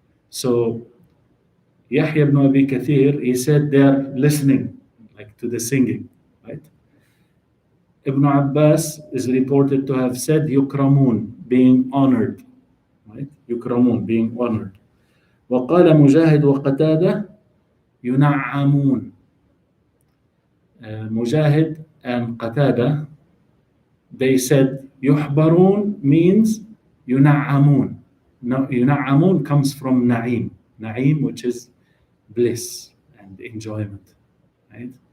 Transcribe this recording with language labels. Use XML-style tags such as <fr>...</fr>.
<en>So Yahya ibn Abi Kathir, he said they are listening, like to the singing, right? Ibn Abbas is reported to have said yukramun, being honored, right? Yukramun, being honored.</en> <ar>وقال مجاهد وقتادة ينعمون.</ar> <en>Mujahid and Qatada, they said yuhbarun means yuna'amun. Now, yuna'amun comes from na'im, which is bliss and enjoyment, right?</en>